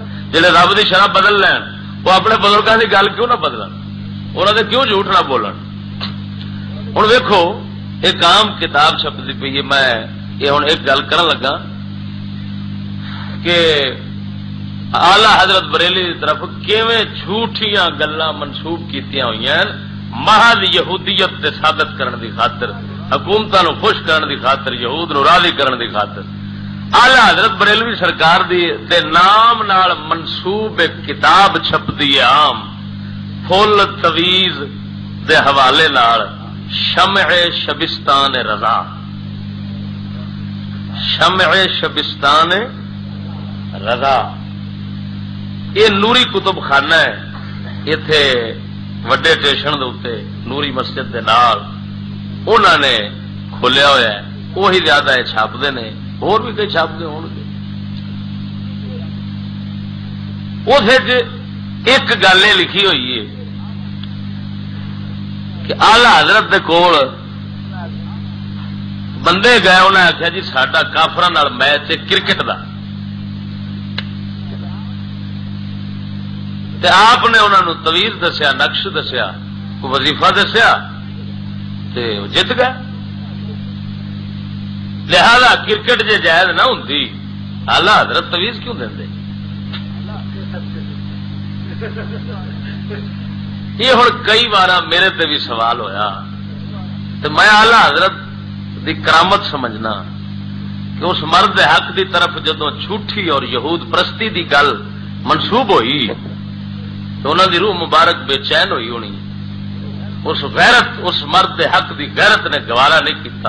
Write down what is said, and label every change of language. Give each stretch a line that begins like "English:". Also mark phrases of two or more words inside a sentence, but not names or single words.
Punjabi: جہے رب دی شرح بدل لین وہ اپنے بزرگوں دی گل کیوں نہ بدلن، انہوں دے کیوں جھوٹ نہ بولن۔ ہوں ویکھو ایک عام کتاب چھپتی پئی ہے، میں یہ ہوں ایک گل کرن لگا کہ آلہ حضرت بریلی کی طرف کیویں جھوٹیاں گلاں منسوب کیتیاں ہوئی ہیں محض یہودیت تے ثابت کرن دی خاطر، حکومتاں نو خوش کرن دی خاطر، یہود نو راضی کرن دی خاطر۔ آلہ حضرت بریلوی سرکار دی دے نام نال منسوب ایک کتاب چھپدی ہے عام فل تویز دے حوالے نال، شمع شبستان رضا، شمع شبستان رضا۔ یہ نوری کتب خانہ ہے، اتے وڈے اسٹیشن دے نوری مسجد دے نال انہوں نے کھولیا ہوا ہے،
Urdu: وہی زیادہ یہ چھاپتے ہیں، اور بھی کئی چھاپتے ہو گے۔
Punjabi: اس ایک گل یہ لکھی ہوئی ہے کہ آلہ حضرت دے کول بندے گئے، انہیں آخیا جی ساڈا کافراں نال میچ ہے کرکٹ دا، تے آپ نے انہوں نے تویز دسیا، نقش دسیا، کوئی وظیفہ دسیا، تے جت گئے۔ لہذا کرکٹ جے جائز نہ ہوندی آلہ حضرت تویز کیوں دیں؟ یہ ہوں کئی بار میرے تے بھی سوال ہویا، تو میں آلہ حضرت دی کرامت سمجھنا کہ اس مرد حق دی طرف جدوں جھوٹھی اور یہود پرستی دی گل منسوب ہوئی تو انہوں دی روح مبارک بے چین ہوئی ہونی، اس غیرت، اس مرد حق دی غیرت نے گوارا نہیں کیتا۔